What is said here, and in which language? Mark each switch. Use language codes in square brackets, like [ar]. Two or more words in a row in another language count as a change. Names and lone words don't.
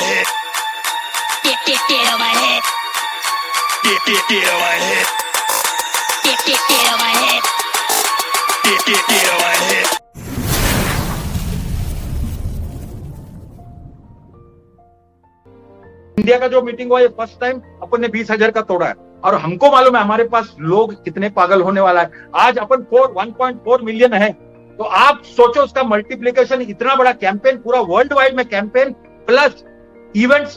[en] head. Get on my head. Get on my head. Get on my head. Get on my head. [hi] इंडिया का जो मीटिंग हुआ ये [en] first time [hi] अपन ने 20,000 का तोड़ा है और हमको मालूम है हमारे पास लोग कितने पागल होने वाला है। आज अपन 1.4 मिलियन है, तो आप सोचो उसका मल्टीप्लिकेशन, इतना बड़ा कैंपेन, पूरा [en] world wide [hi] में [en] campaign plus events.